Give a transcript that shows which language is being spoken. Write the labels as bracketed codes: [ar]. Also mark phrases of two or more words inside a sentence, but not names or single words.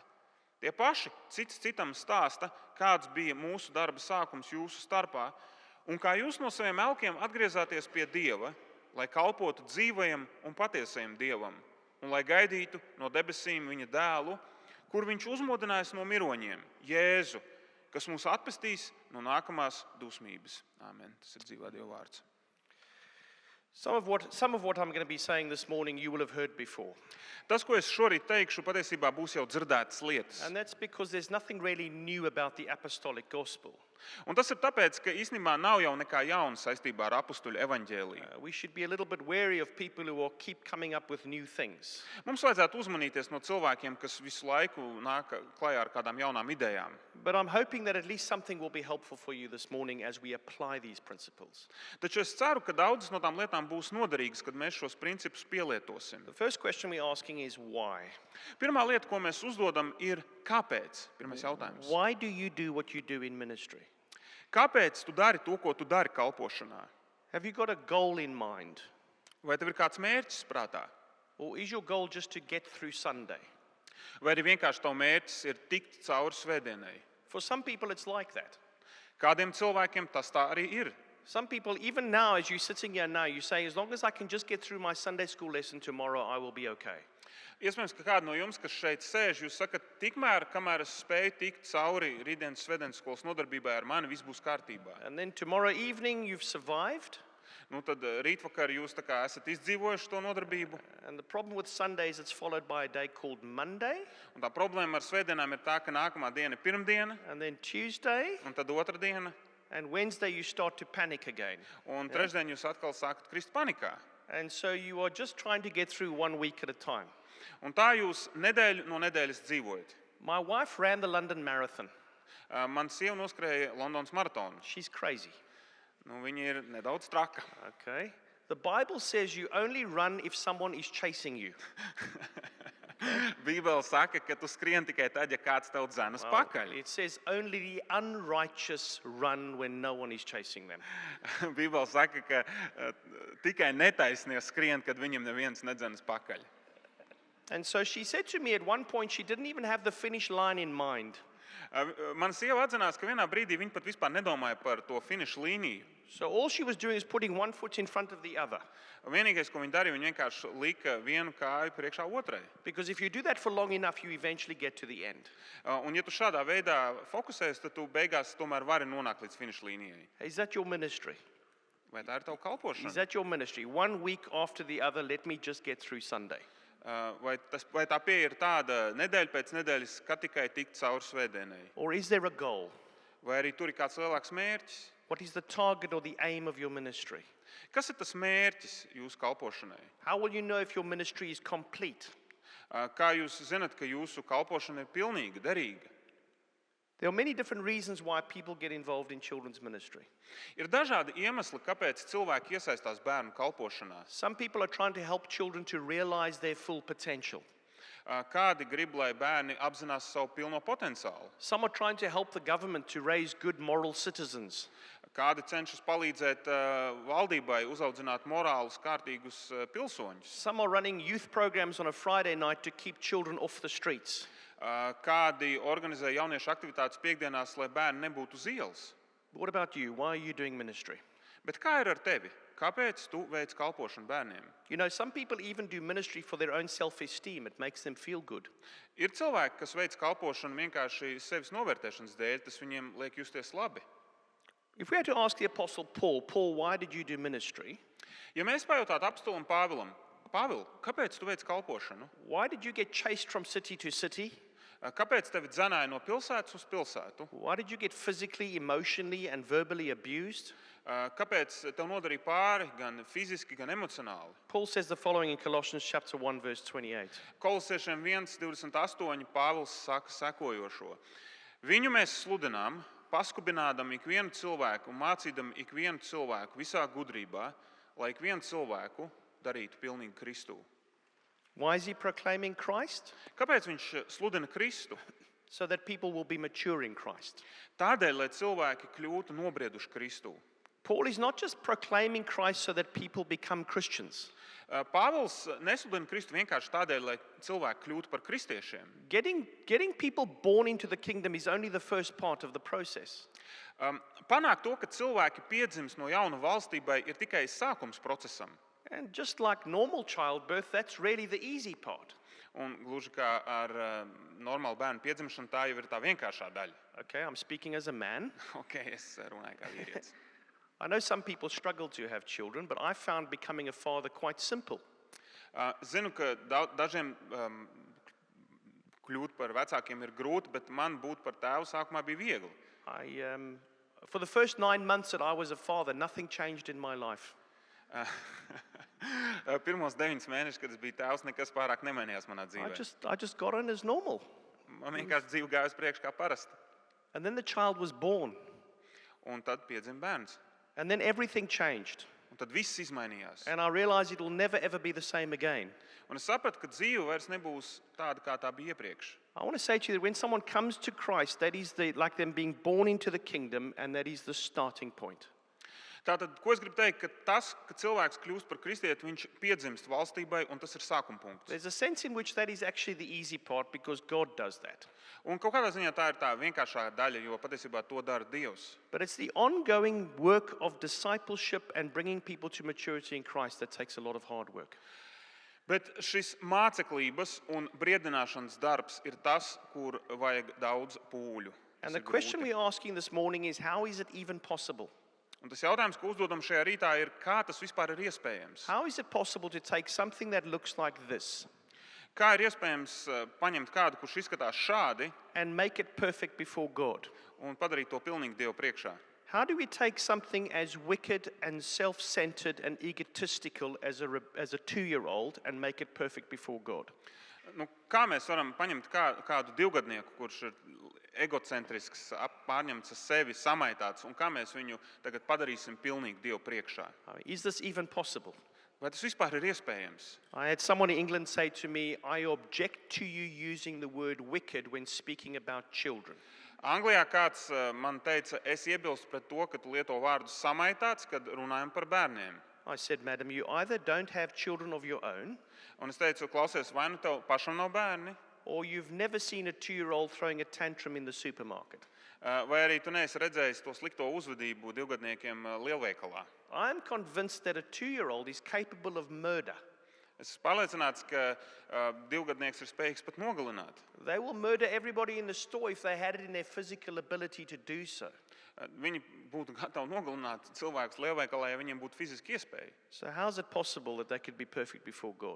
[lv] Tie paši cits citam stāsta, kāds bija mūsu darba sākums jūsu starpā, un kā jūs no saviem elkiem atgriezāties pie Dieva, lai kalpotu dzīvajam un patiesajam Dievam, un lai gaidītu no debesīm viņa dēlu, kur viņš uzmodinājis no miroņiem, Jēzu, kas mūs atpestīs no nākamās dusmības. Āmen. Tas ir dzīvā Dieva vārds. [en] Some of what I'm going to be saying this morning you will have heard before. [lv] Tas, ko es šorīt teikšu, patiesībā būs jau dzirdētas lietas. [en] And that's because there's nothing really new about the apostolic gospel. [lv] Un tas ir tāpēc, ka īstenībā nav jau nekā jauna saistībā ar apustuļu evaņģēliju. [en] We should be a little bit wary of people who will keep coming up with new things. [lv] Mums vajadzētu uzmanīties no cilvēkiem, kas visu laiku nāk klajā ar kādām jaunām idejām. [en] But I'm hoping that at least something will be helpful for you this morning as we apply these principles. [lv] Taču es ceru, ka daudzas no tām lietām būs noderīgas, kad mēs šos principus pielietosim. [en] The first question we're asking is why? [lv] Pirmā lieta, ko mēs uzdodam, ir kāpēc? Pirmais jautājums. [en] Why do you do what you do in ministry? [lv] Kāpēc tu dari to, ko tu dari kalpošanā? [en] Have you got a goal in mind? [lv] Vai tev ir kāds mērķis prātā? [en] Or is your goal just to get through Sunday? [lv] Vai arī vienkārši tavu mērķis ir tikt cauri svētdienai? [en] For some people it's like that. [lv] Kādiem cilvēkiem tas tā arī ir. [en] Some people, even now, as you're sitting here now, you say, as long as I can just get through my Sunday school lesson tomorrow, I will be okay. [lv] Iespējams, ka kādi no jums, kas šeit sēž, jūs sakat, tikmēr, kamēr es spēju tikt cauri rītdienas svētdienas skolas nodarbībai ar mani, viss būs kārtībā. [en] And then tomorrow evening you've survived. [lv] Nu, tad rītvakar jūs tā kā esat izdzīvojuši to nodarbību. [en] And the problem with Sundays, it's followed by a day called Monday, [lv] Un tā problēma ar svētdienām ir tā, ka nākamā diena ir pirmdiena, [en] and then Tuesday, [lv] un tad otra diena, [en] and Wednesday you start to panic again. [lv] un trešdien jūs atkal sākat krist panikā. [en] And so you are just trying to get through 1 week at a time. [lv] Un tā jūs nedēļu no nedēļas dzīvojat. [en] My wife ran the London Marathon. [lv] Man sieva noskrēja Londonas maratonu. [en] She's crazy. [lv] Nu, viņa ir nedaudz traka. [en] Okay. The Bible says you only run if someone is chasing you. [lv] Bībele saka, ka tu skrien tikai tad, ja kāds tev dzenas pakaļ. [en] It says only the unrighteous run when no one is chasing them. [lv] Bībele saka, ka tikai netaisnie skrien, kad viņam neviens nedzenas pakaļ. [en] And so she said to me at one point she didn't even have the finish line in mind. [lv] Man sieva atzinās, ka vienā brīdī viņa pat vispār nedomāja par to finišu līniju. [en] So all she was doing is putting one foot in front of the other. [lv] Vienīgais, ko viņa darīja, viņa vienkārši lika vienu kāju priekšā otrai. [en] Because if you do that for long enough, you eventually get to the end. [lv] Un ja tu šādā veidā fokusēsi, tad tu beigās tomēr vari nonākt līdz finišu līnijai. [en] Is that your ministry? [lv] Vai tā ir tava [en] Is [lv] kalpošana? [en] that your ministry? 1 week after the other, let me just get through Sunday. [lv] Vai tā pieeja ir tāda nedēļa pēc nedēļas, ka tikai tikt cauri svētdienai? [en] Or is there a goal? [lv] Vai arī tur ir kāds lielāks mērķis? [en] What is the target or the aim of your ministry? [lv] Kas ir tas mērķis jūsu kalpošanai? [en] How will you know if your ministry is complete? [lv] Kā jūs zinat, ka jūsu kalpošana ir pilnīga, derīga? [en] There are many different reasons why people get involved in children's ministry. [lv] Ir dažādi iemesli, kāpēc cilvēki iesaistās bērnu kalpošanā. [en] Some people are trying to help children to realize their full potential. [lv] Kādi grib, lai bērni apzinās savu pilno potenciālu? [en] Some are trying to help the government to raise good moral citizens. [lv] Kādi cenšas palīdzēt valdībai uzaudzināt morālus, kārtīgus pilsoņus? [en] Some are running youth programs on a Friday night to keep children off the streets. [lv] Kādi organizē jauniešu aktivitātes piekdienās, lai bērni nebūtu uz ielas? [en] What about you? Why are you doing ministry? [lv] Bet kā ir ar tevi? Kāpēc tu veic kalpošanu bērniem? [en] You know, some people even do ministry for their own self-esteem. It makes them feel good. [lv] Ir cilvēki, kas veic kalpošanu vienkārši sevis novērtēšanas dēļ, tas viņiem liek justies labi. [en] If we had to ask the Apostle Paul, why did you do ministry? [lv] Ja mēs pajautātu apstulim Pāvilam, Pāvil, kāpēc tu veic kalpošanu? [en] Why did you get chased from city to city? [lv] Kāpēc tevi dzenāja no pilsētas uz pilsētu? [en] Why did you get physically, emotionally, and verbally abused? [lv] Kāpēc tev nodarīja pāri gan fiziski, gan emocionāli? [en] Paul says the following in Colossians chapter 1, verse 28. [lv] Kolosiešiem 1:28 Pāvils saka sekojošo. Viņu mēs sludinām, paskubinādam ikvienu cilvēku un mācīdam ikvienu cilvēku visā gudrībā, lai ikvienu cilvēku darītu pilnīgi Kristu. [en] Why is he proclaiming Christ? [lv] Kāpēc viņš sludina Kristu? [en] So that people will be mature in Christ. [lv] Tādēļ, lai cilvēki kļūtu nobrieduši Kristū. [en] Paul is not just proclaiming Christ so that people become Christians. [lv] Pāvils nesludina Kristu vienkārši tādēļ, lai cilvēki kļūtu par kristiešiem. [en] Getting people born into the kingdom is only the first part of the process. [lv] Panākt to, ka cilvēki piedzimst no jauna valstībai, ir tikai sākums procesam. [en] And just like normal childbirth, that's really the easy part. [lv] Un gluži kā ar normālu bērnu piedzimšanu, tā jau ir tā vienkāršā daļa. [en] Okay, I'm speaking as a man. [lv] Es runāju kā vīrietis. [en] I know some people struggle to have children, but I found becoming a father quite simple. [lv] Zinu, ka dažiem kļūt par vecākiem ir grūti, bet man būt par tēvu sākumā bija viegli. [en] For the first 9 months that I was a father, nothing changed in my life. [lv] Pirmos 9 mēnešus, kad es biju tēvs, nekas pārāk nemainījās manā dzīvē. [en] I just got on as normal. [lv] Man vienkārši dzīve gāja uz priekšu kā parasti. [en] And then the child was born. [lv] Un tad piedzima bērns. [en] And then everything changed. [lv] Un tad viss izmainījās. [en] And I realized it will never ever be the same again. [lv] Un es sapratu, ka dzīve vairs nebūs tāda, kā tā bija iepriekš. [en] I want to say to you that when someone comes to Christ, that is like them being born into the kingdom, and that is the starting point. [lv] Tātad, ko es gribu teikt, ka tas, ka cilvēks kļūst par kristieti, viņš piedzimst valstībai, un tas ir sākuma punkts. [en] There's a sense in which that is actually the easy part because God does that. [lv] Un kaut kādā ziņā tā ir tā vienkāršā daļa, jo patiesībā to dara Dievs. [en] But it's the ongoing work of discipleship and bringing people to maturity in Christ that takes a lot of hard work. [lv] Bet šis māceklības un briedināšanas darbs ir tas, kur vajag daudz pūļu. [en] And the question we're asking this morning is, how is it even possible? [lv] Un tas jautājums, ko uzdodam šajā rītā, ir, kā tas vispār ir iespējams? [en] How is it possible to take something that looks like this [lv] Kā ir iespējams paņemt kādu, kurš izskatās šādi, [en] and make it perfect before God? [lv] un padarīt to pilnīgi Dievu priekšā? [en] How do we take something as wicked and self-centered and egotistical as a 2-year-old and make it perfect before God? [lv] Kā mēs varam paņemt kādu divgadnieku, kurš ir egocentrisks, pārņemts ar sevi, samaitāts, un kā mēs viņu tagad padarīsim pilnīgi Dievu priekšā. [en] Is this even possible? [lv] Vai tas vispār ir iespējams? [en] I had someone in England say to me, I object to you using the word wicked when speaking about children. [lv] Anglijā kāds man teica, es iebilstu pret to, ka tu lieto vārdu samaitāts, kad runājam par bērniem. [en] I said, madam, you either don't have children of your own, [lv] Un es teicu, klausies, vai nu tev pašam nav bērni, [en] or you've never seen a 2-year-old throwing a tantrum in the supermarket. [lv] vai arī tu neesi redzējis to slikto uzvedību divgadniekiem lielveikalā. [en] I'm convinced that a 2-year-old is capable of murder. [lv] Es esmu pārliecināts, ka divgadnieks ir spējīgs pat nogalināt. [en] They will murder everybody in the store if they had it in their physical ability to do so. [lv] Viņi būtu gatavi nogalināt cilvēkus lielveikalā, ja viņiem būtu fiziski iespēja. [en] So how is it possible that they could be perfect before God?